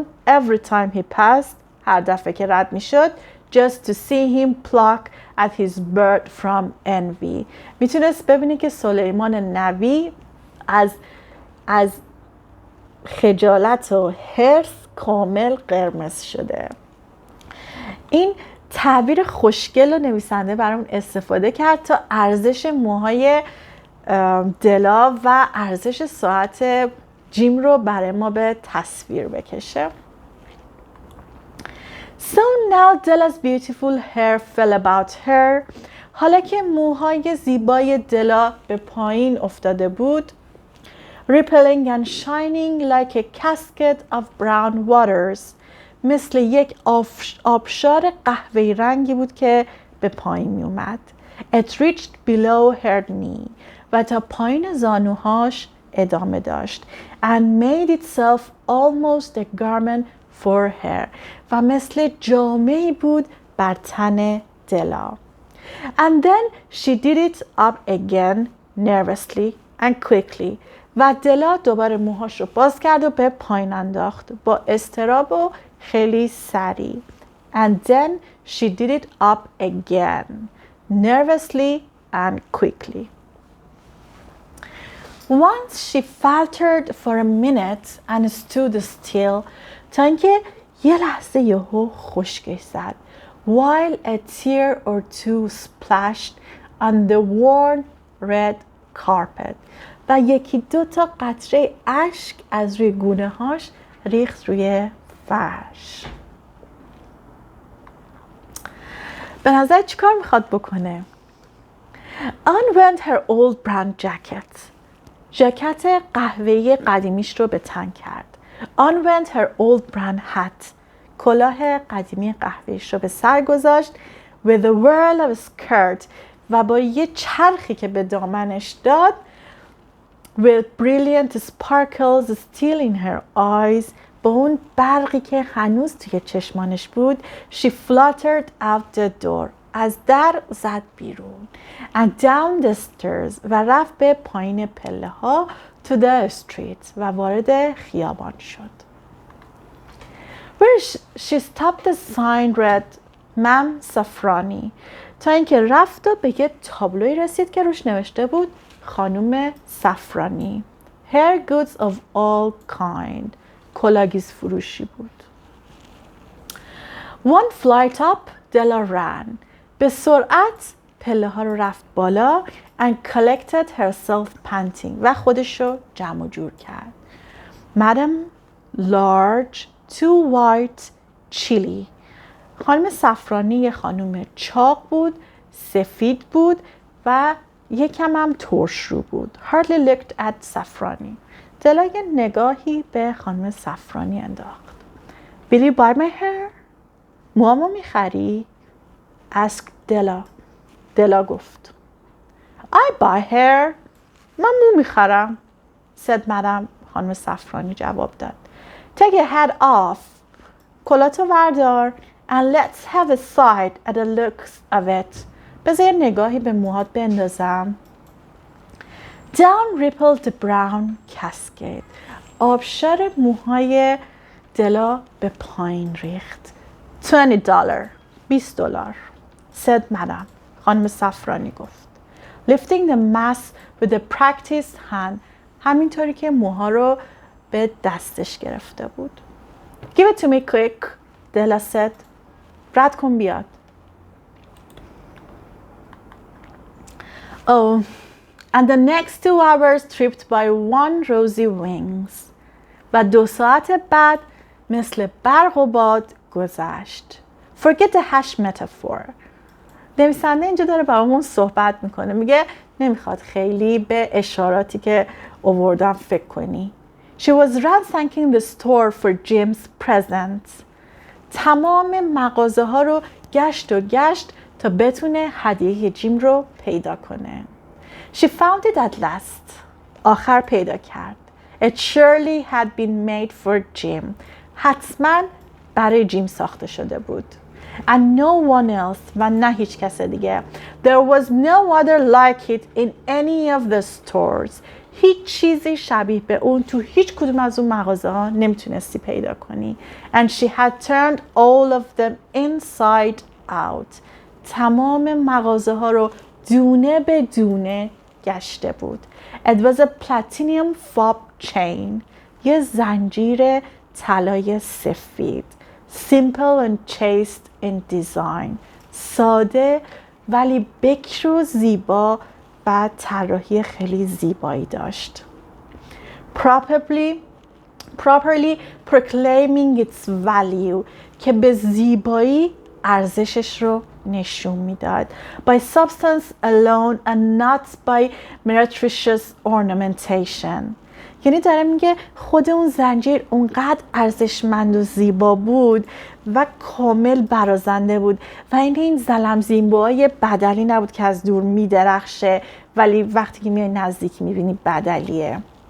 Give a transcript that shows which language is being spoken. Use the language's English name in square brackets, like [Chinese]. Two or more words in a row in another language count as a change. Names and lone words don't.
[English] Every time he passed. [Persian] هر دفعه که رد میشد. [English] Just to see him pluck at his bird from envy. [Persian] میتونست ببینه که سلیمان نبی از خجالت و حرص کامل قرمز شده. این تعبیر خوشگل و نویسنده برامون استفاده کرد تا ارزش موهای دلا و ارزش ساعت جیم رو برای ما به تصویر بکشه. [English] So now Della's beautiful hair fell about her. [Persian] حالا که موهای زیبای دلا به پایین افتاده بود. [English] Rippling and shining like a cascade of brown waters. [Persian] مثل یک آبشار قهوه‌ای رنگی بود که به پایین می اومد. [English] It reached below her knee. [Persian] و تا پایین زانوهاش ادامه داشت. [English] And made itself almost a garment for her. [Persian] و مثل جامه‌ای بود بر تن دلا. [English] And then she did it up again nervously and quickly. [Persian] و دلا دوباره موهاش رو باز کرد و به پایین انداخت با اضطراب و خیلی سریع. [English] And then she did it up again nervously and quickly. Once she faltered for a minute and stood still [Persian] تا اینکه یه لحظه یهو خشکش زد. [English] While a tear or two splashed on the worn red carpet. [Persian] و یکی دو تا قطره اشک از روی گونه هاش ریخت روی فرش. به نظر چیکار میخواد بکنه؟ [English] On went her old brown jacket. [Persian] ژاکت قهوه‌ای قدیمیش رو به تن کرد. [English] On went her old brown hat. [Persian] کلاه قدیمی قهوه‌ایش رو به سر گذاشت. [English] With a whirl of skirt. [Persian] و با یه چرخی که به دامنش داد. [English] With brilliant sparkles still in her eyes. [Persian] با اون برقی که هنوز توی چشمانش بود. [English] She fluttered out the door. [Persian] از در زد بیرون. [English] And down the stairs. [Persian] و رفت به پایین پله ها. [English] To the street. [Persian] و وارد خیابان شد. [English] Where she stopped the sign read مم صفرانی. [Persian] تا اینکه رفت و به یه تابلوی رسید که روش نوشته بود خانم صفرانی. [English] Hair goods of all kind. [Persian] کلاگیز فروشی بود. [English] One flight up, Della ran. [Persian] به سرعت پله ها رو رفت بالا [English] and collected herself panting. [Persian] و خودش رو جمع و جور کرد. [English] Madam large, too white, chilly. [Persian] خانم صفرانی یه خانم چاق بود، سفید بود و یکم هم ترش رو بود. [English] Hardly looked at صفرانی. [Persian] دلا یه نگاهی به خانم صفرانی انداخت. [English] Will you buy my hair? [Persian] موامو میخری؟ [English] Asked دلا. [Persian] دلا گفت. [English] I buy hair. [Persian] من مو میخرم. [English] said madam. [Persian] خانم صفرانی جواب داد. [English] Take your head off. [Persian] کلاتو وردار. [English] And let's have a sight at the looks of it. [Persian] بذار یه نگاهی به موهات بندازم. [English] Down rippled the brown cascade. [Persian] آبشار موهای دلا به پایین ریخت. [English] $20. $20. said madam. [Persian] خانم صفرانی گفت. [English] Lifting the mass with a practiced hand. [Persian] همینطوری که موها رو به دستش گرفته بود. [English] Give it to me quick. دلا said. [Persian] رد کن بیاد. [English] Oh, and the next 2 hours tripped by one rosy wings. [Persian] و 2 ساعت بعد مثل برق و باد گذشت. [English] Forget the hash metaphor. [Persian] نویسنده اینجا داره برامون صحبت میکنه. میگه نمیخواد خیلی به اشاراتی که آوردم فکر کنی. [English] She was ransacking the store for Jim's presents. [Persian] تمام مغازه ها رو گشت و گشت تا بتونه هدیه جیم رو پیدا کنه. [English] She found it at last. [Persian] آخر پیدا کرد. [English] It surely had been made for Jim. [Persian] حتما برای جیم ساخته شده بود. [English] And no one else. [Persian] و نه هیچ کس دیگه. [English] There was no other like it in any of the stores. [Persian] هیچ چیزی شبیه به اون تو هیچ کدوم از اون مغازه ها نمیتونستی پیدا کنی. [English] And she had turned all of them inside out. [Persian] تمام مغازه ها رو دونه به دونه گشته بود. [English] It was a platinum fob chain. [Persian] یه زنجیر طلای سفید. [English] Simple and chaste in design. [Persian] ساده ولی بکر و زیبا و طراحی خیلی زیبایی داشت. [English] Properly proclaiming its value. [Persian] که به زیبایی ارزشش رو نشون میداد. [English] By substance alone and not by meretricious ornamentation. [Persian] یعنی داره میگه خود اون زنجیر اونقدر ارزشمند و زیبا بود و کامل برازنده بود و این زلمزینبوهای بدلی نبود که از دور میدرخشه ولی وقتی که میای نزدیک میبینی بدلیه.